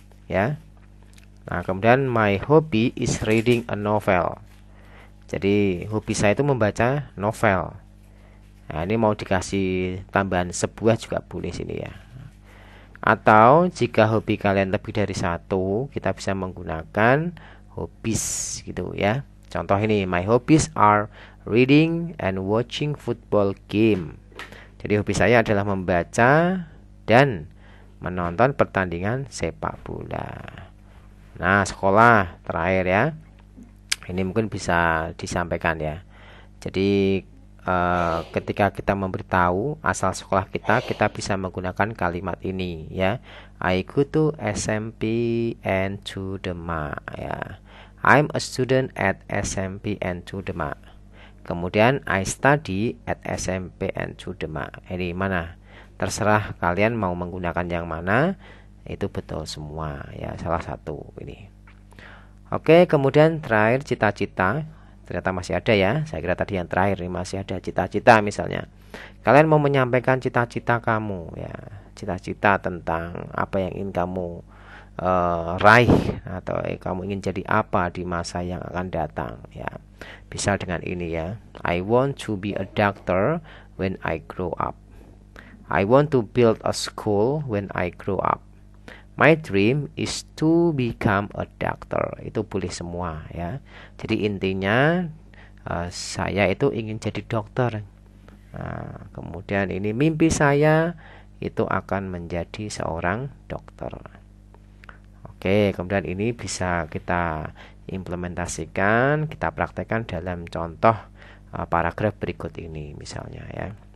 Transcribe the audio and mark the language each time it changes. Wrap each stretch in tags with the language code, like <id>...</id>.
<id>Ya. Nah, kemudian</id> <en>my hobby is reading a novel.</en> <id>Jadi, hobi saya itu membaca novel. Nah, ini mau dikasih tambahan sebuah juga boleh sini ya. Atau jika hobi kalian lebih dari satu, kita bisa menggunakan hobbies gitu ya. Contoh ini,</id> <en>my hobbies are reading and watching football game.</en> <id>Jadi hobi saya adalah membaca dan menonton pertandingan sepak bola. Nah, sekolah terakhir ya. Ini mungkin bisa disampaikan ya. Jadi ketika kita memberitahu asal sekolah kita bisa menggunakan kalimat ini ya.</id> <en>I go to SMPN 2 Demak ya. I'm a student at SMPN 2 Demak. Kemudian I study at SMPN 2 Demak.</en> <id>Ini mana? Terserah kalian mau menggunakan yang mana. Itu betul semua ya, salah satu ini. Oke, kemudian terakhir cita-cita. Ternyata masih ada ya. Saya kira tadi yang terakhir ini masih ada cita-cita misalnya. Kalian mau menyampaikan cita-cita kamu ya. Cita-cita tentang apa yang ingin kamu raih atau kamu ingin jadi apa di masa yang akan datang ya. Bisa dengan ini ya.</id> <en>I want to be a doctor when I grow up. I want to build a school when I grow up. My dream is to become a doctor.</en> <id>Itu boleh semua ya. Jadi intinya saya itu ingin jadi dokter. Nah, kemudian ini mimpi saya itu akan menjadi seorang dokter. Oke, kemudian ini bisa kita implementasikan, kita praktekkan dalam contoh paragraf berikut ini misalnya ya.</id>